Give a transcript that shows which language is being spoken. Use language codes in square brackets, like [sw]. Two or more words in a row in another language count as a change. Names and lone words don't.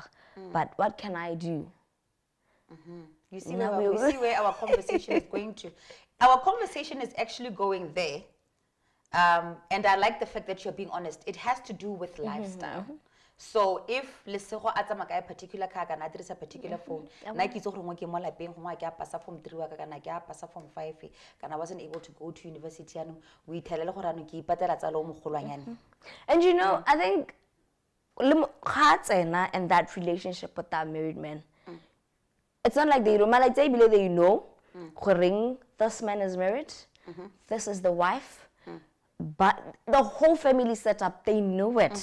[en] But what can I do? You see, we see where our conversation is going to. Our conversation is actually going there. And I like the fact that you're being honest. It has to do with lifestyle. So if [tn] lesego a tsamaka a [en] particular car [tn] kana dirisa a [en] particular phone, [tn] na ke itse gore mo ke mo lapeng gongwa ke a pasa form 3 wa ka kana ke a pasa form 5 kana [en] I wasn't able to go to university [tn] ano o ithelele gore ano ke ipatela tsa lo mogolwanyane. [en] And you know, I think and that relationship with that married man, it's not like they know this man is married, this is the wife. But the whole family setup, they know it.